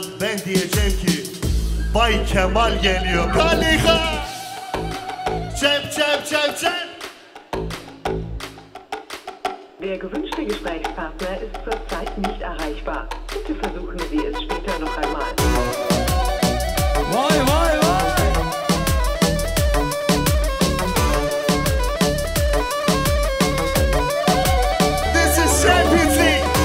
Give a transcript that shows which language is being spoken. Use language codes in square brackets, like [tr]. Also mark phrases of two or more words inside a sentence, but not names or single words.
[tr] Ben diyeceğim ki Bay Kemal geliyor. Kalika Cep. [de] Der gewünschte Gesprächspartner ist zurzeit nicht erreichbar. Bitte versuchen Sie es später noch einmal. [tr] Vay vay vay. [en] This is Champions League.